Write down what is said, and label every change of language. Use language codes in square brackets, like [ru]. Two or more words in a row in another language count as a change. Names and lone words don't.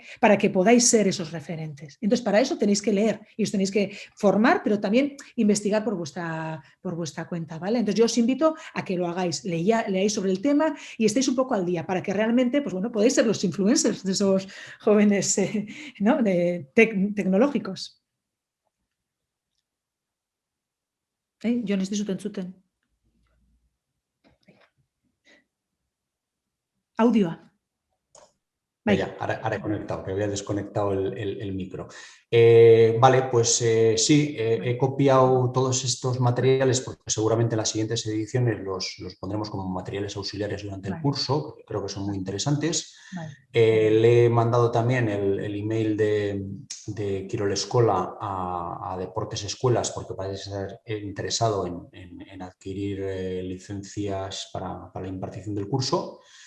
[es] Para que podáis ser esos referentes. Entonces, para eso tenéis que leer y os tenéis que formar, pero también investigar por vuestra cuenta, ¿vale? Entonces, yo os invito a que lo hagáis, leáis sobre el tema y estéis un poco al día para que realmente, pues bueno, podáis ser los influencers de esos jóvenes ¿no? Tecnológicos. [eu] Jon ez dizut entzuten. Audioa. [es] Vaya, ahora he conectado, que había desconectado el micro. Vale, pues sí, he copiado todos estos materiales porque seguramente en las siguientes ediciones los pondremos como materiales auxiliares durante el curso, porque creo que son muy interesantes. Le he mandado también el email de Quirol Escola a Deportes Escuelas porque parece estar interesado en adquirir licencias para la impartición del curso.